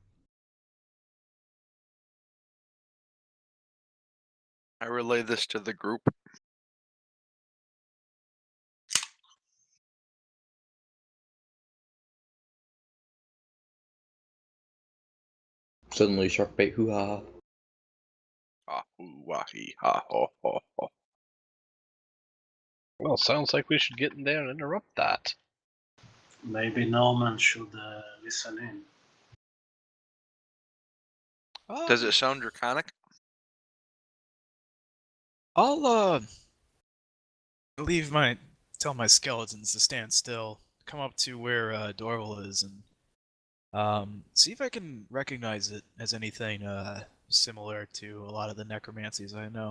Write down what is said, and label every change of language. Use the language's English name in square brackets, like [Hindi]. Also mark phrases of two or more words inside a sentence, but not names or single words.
[English] I relay this to the group. suddenly shark bait hoo-ha. Ah, ooh, wah, hee, ha, ho, ho, ho. Well, sounds like we should get in there and interrupt that. Maybe Norman should listen in. Does it sound draconic? I'll tell my skeletons to stand still, come up to where Dorval is, and see if I can recognize it as anything similar to a lot of the necromancies I know.